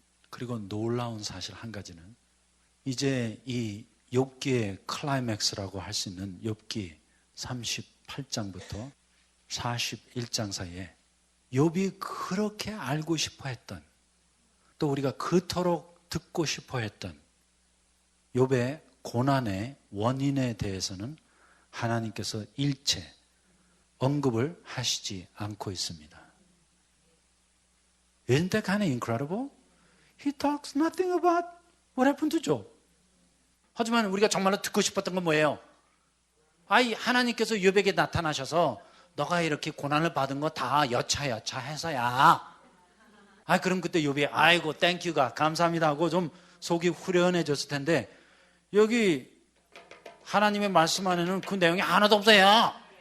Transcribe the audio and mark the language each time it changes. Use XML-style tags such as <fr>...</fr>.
<ko>그리고 놀라운 사실 한 가지는, 이제 이 욥기의 클라이맥스라고 할 수 있는 욥기 38장부터 41장 사이에 욥이 그렇게 알고 싶어 했던, 또 우리가 그토록 듣고 싶어 했던 욥의 고난의 원인에 대해서는 하나님께서 일체 언급을 하시지 않고 있습니다.</ko> <en>Isn't that kind of incredible? He talks nothing about what happened to Job.</en> <ko>하지만 우리가 정말로 듣고 싶었던 건 뭐예요? 하나님께서 욥에게 나타나셔서 너가 이렇게 고난을 받은 거 다 여차해서야. 그럼 그때 욥이 아이고 땡큐가 감사합니다 하고 좀 속이 후련해졌을 텐데, 여기 하나님의 말씀 안에는 그 내용이 하나도 없어요.</ko>